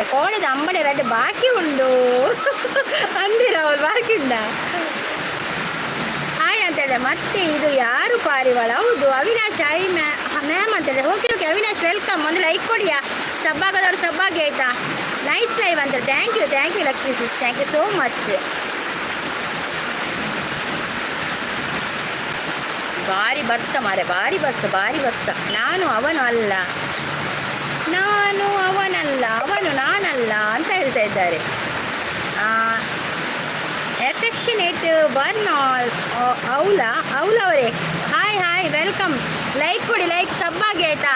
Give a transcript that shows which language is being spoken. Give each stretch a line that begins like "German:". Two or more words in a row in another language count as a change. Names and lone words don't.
Tulu: ಕೋಣದ ಅಮ್ಮಡೆ ರಡ್ಡು ಬಾಕಿ ಉಂಡು ಅಂದಿರ ಅವ್ರು ಬಾಕಿ ಉಂಡ
Kannada: ಹಾಯ್ ಅಂತ ಹೇಳಿದೆ. ಮತ್ತೆ ಇದು ಯಾರು ಪಾರಿವಾಳ ಹೌದು ಅವಿನಾಶ್
English: hi ma'am
Kannada: ಅಂತ ಹೇಳಿದೆ.
English: okay Avinash welcome.
Kannada: ಒಂದು ಲೈಕ್ ಕೊಡಿಯಾ ಸಬ್ಬಾಗದವ್ರು ಸಬ್ಬಾಗಿ ಆಯಿತಾ.
English: nice live ಅಂತ thank you Lakshmi sis thank you so much.
Tulu: ಭಾರಿ ಬರ್ಸ ಮಾರೆ ಭಾರಿ ಬರ್ಸ.
Kannada: ನಾನು ಅವನಲ್ಲ ಅವನು ನಾನಲ್ಲ ಅಂತ ಹೇಳ್ತಾ ಇದ್ದಾರೆ. ಎಫೆಕ್ಷನೇಟ್ ಬರ್ನ್ ಅವರೇ
English: hi welcome.
Kannada: ಲೈಕ್ ಕೊಡಿ ಲೈಕ್ ಸಬ್ಬಾಗಿ ಆಯಿತಾ.